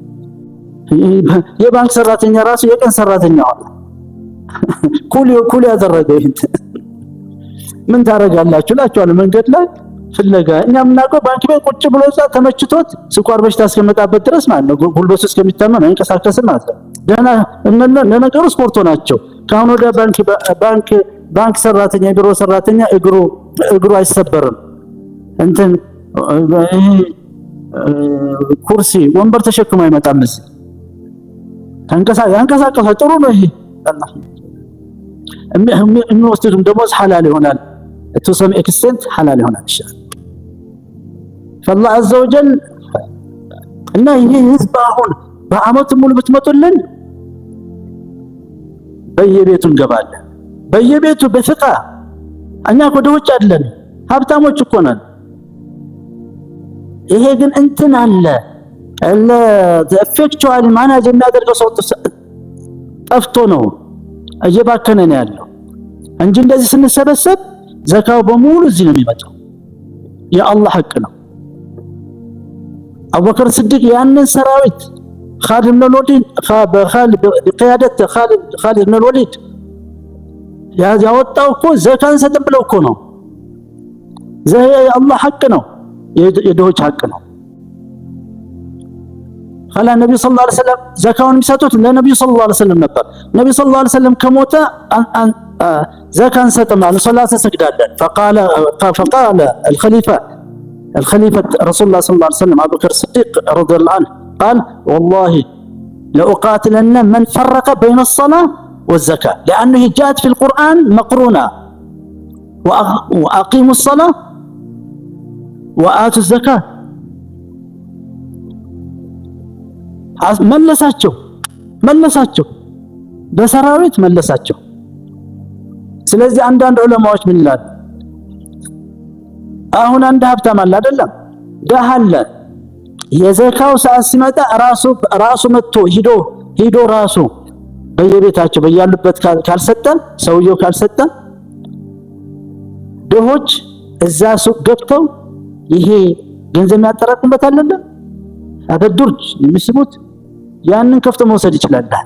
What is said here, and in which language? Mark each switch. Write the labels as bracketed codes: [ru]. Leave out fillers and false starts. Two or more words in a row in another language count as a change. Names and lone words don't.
[am] የባንክ ሰራተኛ ራሱ የቀን ሰራተኛ ሆነ። ኩሊ ያደረገ ይሄን ምን ታረጋላችሁ ላችኋለሁ። መንገድ ላይ ፍለጋ እኛ የምናውቀው ባንክ ቤት ቁጭ ብሎ እዛ ተመችቶት ስኳር በሽታ እስከመጣበት ድረስ ማለት ነው። ጉልበቱ እስከሚታመም አይንቀሳቀስም ማለት ነው። ደህና ለነገሩ ስፖርቶ ናቸው። ካሁን ወደ ባንክ ሰራተኛ የቢሮ ሰራተኛ እግሩ አይሰበርም። እንትን ኩርሲ ወንበር ተሸክሞ አይመጣም። እዚህ ያንቀሳቀሳ ጥሩ ነው። ይሄ አላህ የሚወስዱትም ደሞዝ ሐላል ይሆናል። [en] to some extent [am] ሐላል ይሆናል ይሻላል። [ar] فالله عز وجل [am] እና ይሄ ህዝብ አሁን በአመት ሙሉ ብትመጡልን በየቤቱ እንገባለን። በየቤቱ በፍቃ እኛ እኮ ድሆች አይደለን፣ ሀብታሞች እኮ ነን። ይሄ ግን እንትን አለ effectual ማናጅ የሚያደርገው ሰው ጠፍቶ ነው እየባከነ ነው ያለው እንጂ እንደዚህ ስንሰበሰብ ዘካው በሙሉ እዚህ ነው የሚመጣው። የአላህ ሐቅ ነው። አቡበከር ስዲቅ ያንን ሰራዊት [ar] خالد بن الوليد بقيادة خالد بن الوليد [am] ያወጣው እኮ ዘካን ሰጥም ብለው እኮ ነው። የአላህ ሐቅ ነው፣ የድሆች ሐቅ ነው። [ar] خلى النبي صلى الله عليه وسلم [am] زكاውን የሚሰጡት ለነብዩ [ar] صلى الله عليه وسلم [am] ነበር። ነብዩ [ar] صلى الله عليه وسلم [am] ከሞተ [ar] زكاን [am] ሰጥማል፣ ሶላት ሰግዳለን። [ar] فقال الخليفة رسول الله صلى الله عليه وسلم أبو بكر الصديق رضي الله عنه قال والله لأقاتلن من فرق بين الصلاة والزكاة لأنه جاءت في القرآن مقرونة وأقيموا الصلاة وآتوا الزكاة [am] መለሳቸው በሰራዊት መለሳቸው። ስለዚህ አንዳንድ ዑለማዎች ምን ይላሉ? አሁን አንድ ሀብታም አለ አይደለም፣ ደሃ አለ። የዘካው ሰዓት ሲመጣ ራሱ መጥቶ ሂዶ ራሱ በየቤታቸው በያሉበት ካልሰጠን፣ ሰውየው ካልሰጠን፣ ድሆች እዛ ሱቅ ገብተው ይሄ ገንዘብ የሚያጠራቅሙበት አይደለም አበዱርጅ የሚስቡት ያንን ከፍቶ መውሰድ ይችላል።